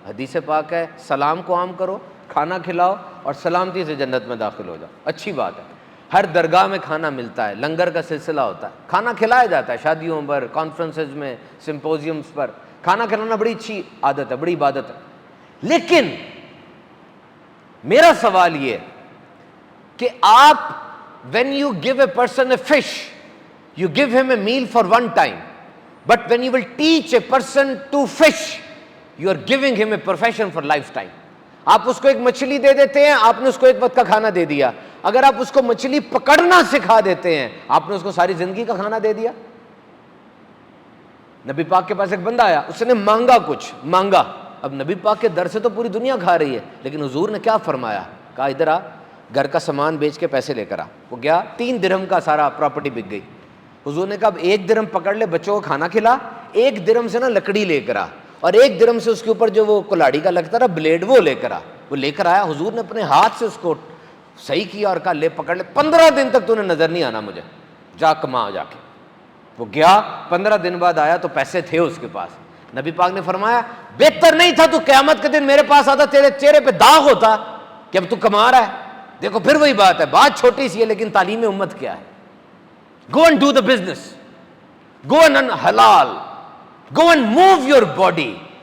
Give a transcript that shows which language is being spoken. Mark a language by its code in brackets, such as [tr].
[ur] حدیث پاک ہے سلام کو عام کرو، کھانا کھلاؤ اور سلامتی سے جنت میں داخل ہو جاؤ. اچھی بات ہے. ہر درگاہ میں کھانا ملتا ہے، لنگر کا سلسلہ ہوتا ہے، کھانا کھلایا جاتا ہے شادیوں پر، کانفرنسز میں، سمپوزیمز پر. کھانا کھلانا بڑی اچھی عادت ہے، بڑی عبادت ہے. لیکن میرا سوال یہ ہے کہ آپ [en] when you give a person a fish, you give him a meal for one time, but when you will teach a person to fish, you are giving him a profession for lifetime. [ur] آپ اس کو ایک مچھلی دے دیتے ہیں، آپ نے اس کو ایک وقت کا کھانا دے دیا. اگر آپ اس کو مچھلی پکڑنا سکھا دیتے ہیں، آپ نے اس کو ساری زندگی کا کھانا دے دیا. نبی پاک کے پاس ایک بندہ آیا، اس نے مانگا کچھ، مانگا. اب نبی پاک کے در سے تو پوری دنیا کھا رہی ہے، لیکن حضور نے کیا فرمایا؟ کہا ادھر آ، گھر کا سامان بیچ کے پیسے لے کر آ. وہ گیا، 3 درہم کا سارا پراپرٹی بک گئی. حضور نے کہا اب 1 درہم پکڑ لے، بچوں کو کھانا کھلا، 1 درہم سے نا لکڑی لے کر آ، اور 1 درہم سے اس کے اوپر جو وہ کلاڑی کا لگتا رہا بلیڈ، وہ لے کر آ. وہ لے کر آیا. حضور نے اپنے ہاتھ سے اس کو صحیح کیا اور کہا لے پکڑ لے، 15 دن تک تو نے نظر نہیں آنا مجھے، جا کما جا کے. وہ گیا، 15 دن بعد آیا تو پیسے تھے اس کے پاس. نبی پاک نے فرمایا بہتر نہیں تھا تو قیامت کے دن میرے پاس آتا، تیرے چہرے پہ داغ ہوتا کہ اب تو کما رہا ہے. دیکھو پھر وہی بات ہے، بات چھوٹی سی ہے لیکن تعلیم امت کیا ہے. [en] Go and do the business, go and حلال، go and move your body.